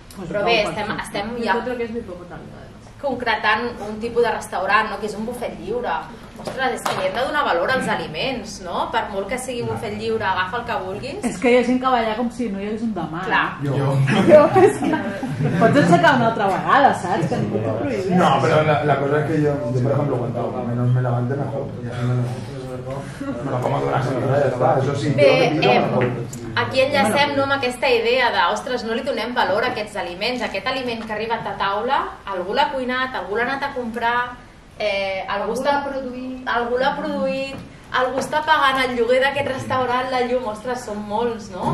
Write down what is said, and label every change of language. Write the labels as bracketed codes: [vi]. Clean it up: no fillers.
[ca] Però bé, estem ja concretant un tipus de restaurant, no? Que és un bufet lliure. Ostres, és que li hem de donar valor als aliments, no? Per molt que sigui un bufet lliure, agafa el que vulguis. És que hi ha gent que va allà com si no hi hagués un demà. Clar. Jo és que pots aixecar una altra vegada, saps? Que ningú t'ho prohibeix. [es] No, pero la cosa es que yo por ejemplo, cuanto menos me levante mejor. Y así me lo como de una semana, ya está. Eso sí, [ca] bé, aquí enllacem amb aquesta idea de, ostres, no li donem valor a aquests aliments. Aquest aliment que ha arribat a taula, algú l'ha cuinat, algú l'ha anat a comprar, algú l'ha produït, algú està pagant el lloguer d'aquest restaurant, la llum, ostres, són molts, no?